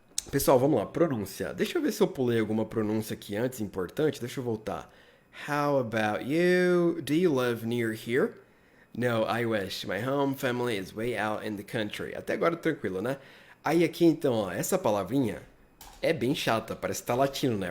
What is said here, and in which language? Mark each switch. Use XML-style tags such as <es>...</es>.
<pt>Pessoal, vamos lá, pronúncia. Deixa eu ver se eu pulei alguma pronúncia aqui antes, importante, deixa eu voltar.</pt> <en>How about you? Do you live near here? No, I wish. My home family is way out in the country.</en> <pt>Até agora tranquilo, né? Aí aqui então, ó, essa palavrinha é bem chata, parece que tá latino, né?</pt>